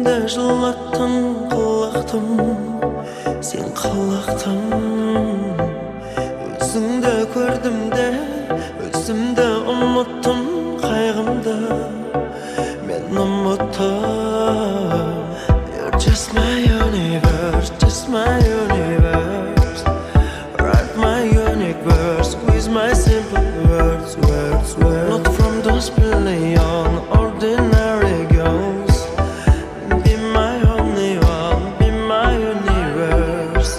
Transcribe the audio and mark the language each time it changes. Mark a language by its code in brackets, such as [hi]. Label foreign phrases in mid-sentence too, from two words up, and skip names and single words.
[kk] жылаттың қылықтым, сен қылықтым. Өзіңді көрдім де, өзімді ұмыттым, қайғымды мен ұмыттым. [en] You're just my universe, just my universe. Write my universe with my simple words, words, words. Not from those billion ordinary girls. Be my only one, be my universe.